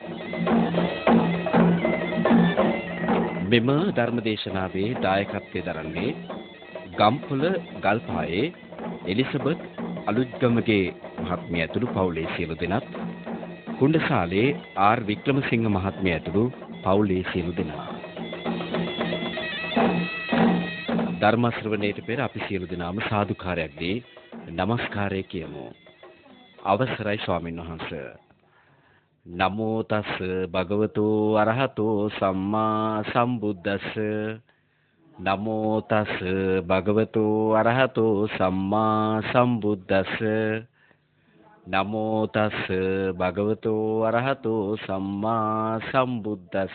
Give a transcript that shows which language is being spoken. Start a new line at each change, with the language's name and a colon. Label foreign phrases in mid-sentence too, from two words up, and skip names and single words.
Sinhala: මෙම ධර්මදේශනාවේ දායකත්වයේ දරන්නේ ගම්පොළ ගල්පායේ එලිසබෙත් අලුත්ගමගේ මහත්මිය ඇතුළු පවුලේ සියලු දෙනාත්, කුණ්ඩසාලේ ආර් වික්‍රමසිංහ මහත්මිය ඇතුළු පවුලේ සියලු දෙනා. ධර්ම ශ්‍රවණයට පෙර අපි සියලු දෙනාම සාදුකාරයක් දී নমස්කාරය කියමු. අවසරයි ස්වාමීන් වහන්සේ.
Pali: නමෝ තස් භගවතු අරහතෝ සම්මා සම්බුද්දස්ස. නමෝ තස් භගවතු අරහතෝ සම්මා සම්බුද්දස්ස. නමෝ තස් භගවතු අරහතෝ සම්මා සම්බුද්දස්ස.